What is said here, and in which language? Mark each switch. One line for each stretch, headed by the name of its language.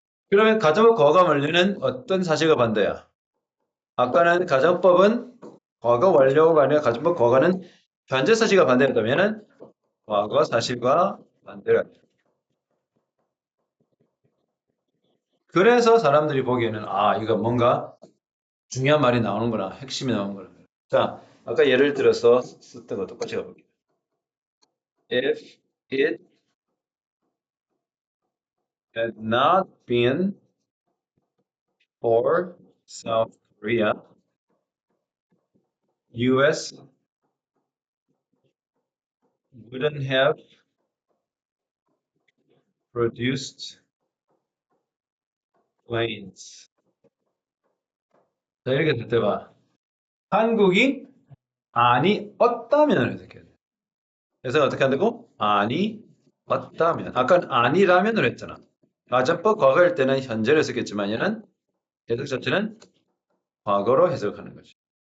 Korean: 그러면 가정법 과거 완료는 어떤 사실과 반대야? 아까는 가정법은 과거 완료가 아니라 가정법 과거는 현재 사실과 반대였다면은 과거 사실과 반대라. 그래서 사람들이 보기에는 아 이거 뭔가 중요한 말이 나오는구나 핵심이 나오는구나. 자 아까 예를 들어서 썼던 거 똑같이 가볼게요.
English: If it had not been for South Korea, U.S. wouldn't have produced planes.
Korean: 자 이렇게 될 때 봐. 한국이 아니었다면 이렇게 돼. 그래서 어떻게 한다고? 아니었다면. 아까 아니라면으로 했잖아. 가정법 과거일 때는 현재를 썼겠지만 얘는 해석 자체는 과거로 해석하는 거지.